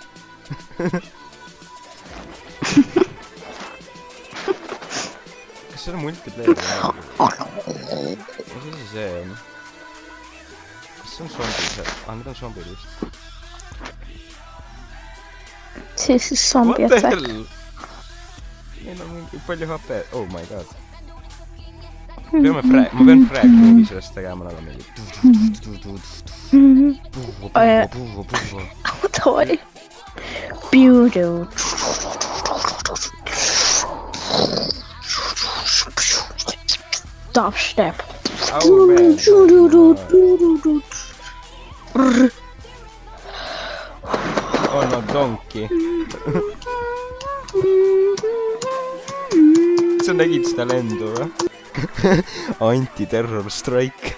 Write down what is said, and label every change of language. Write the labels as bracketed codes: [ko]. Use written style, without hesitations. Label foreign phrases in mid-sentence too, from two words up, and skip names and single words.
[et] Kas see on multiplayer? Mis asi see on? Kas see on zombid? Need on zombid vist. Siis zombie [en] What the attack. hell? [et] Neil on mingi palju HP. [en] Oh my god. [et] Ma pean frag move'i sellest tegema nagu mingi. Davai. [en] Beautiful. Dubstep. Oh man. Oh no, donkey. [et] Sa nägid seda lendu või? [en] Anti-terror strike.